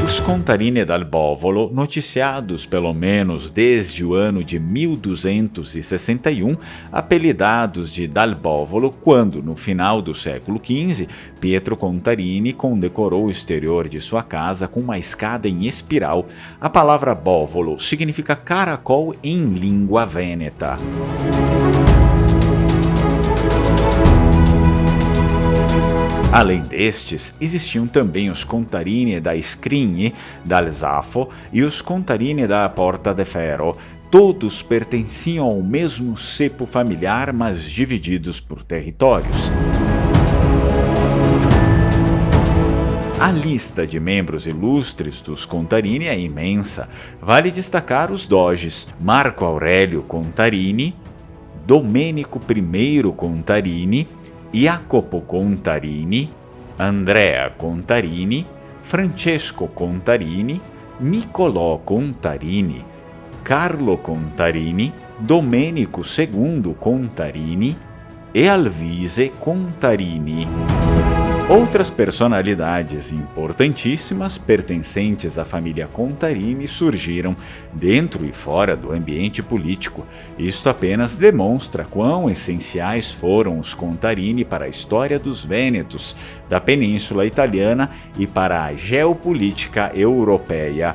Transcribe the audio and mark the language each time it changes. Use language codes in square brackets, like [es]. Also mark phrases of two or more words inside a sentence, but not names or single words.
[pt] contarini dal Bovolo, noticiados pelo menos desde o ano de 1261, apelidados de dal Bovolo quando, no final do século XV, Pietro Contarini condecorou o exterior de sua casa com uma escada em espiral. A palavra Bovolo significa caracol em língua vêneta. Além destes, existiam também os contarini da Scrigni, dal Zafo e os contarini da Porta de Ferro. Todos pertenciam ao mesmo cepo familiar, mas divididos por territórios. A lista de membros ilustres dos Contarini é imensa. Vale destacar os doges Marco Aurélio Contarini, Domenico I Contarini, Jacopo Contarini, Andrea Contarini, Francesco Contarini, Niccolò Contarini, Carlo Contarini, Domenico II Contarini e Alvise Contarini. Outras personalidades importantíssimas pertencentes à família Contarini surgiram dentro e fora do ambiente político. Isto apenas demonstra quão essenciais foram os Contarini para a história dos Vênetos, da Península Italiana e para a geopolítica europeia.